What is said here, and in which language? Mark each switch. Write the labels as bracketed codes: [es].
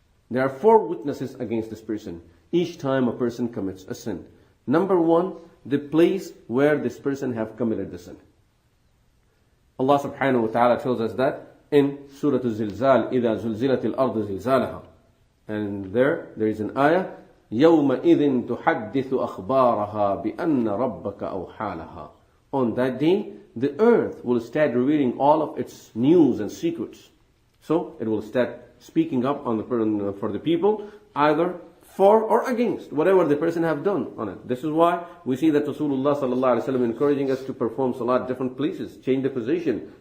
[en] There are 4 witnesses against this person each time a person commits a sin. Number 1, the place where this person have committed the sin. Allah subhanahu wa ta'ala tells us that in Surah Al-Zilzal, [ar] إِذَا زُلْزِلَتِ الْأَرْضُ زِلْزَالَهَا. [en] And there is an ayah, [ar] يَوْمَئِذٍ تُحَدِّثُ أَخْبَارَهَا بِأَنَّ رَبَّكَ أَوْحَى لَهَا. [en] On that day, the earth will start revealing all of its news and secrets. So, it will start speaking up on for the people, either for or against whatever the person have done on it. This is why we see that Rasulullah sallallahu alaihi wasallam encouraging us to perform salat different places, change the position.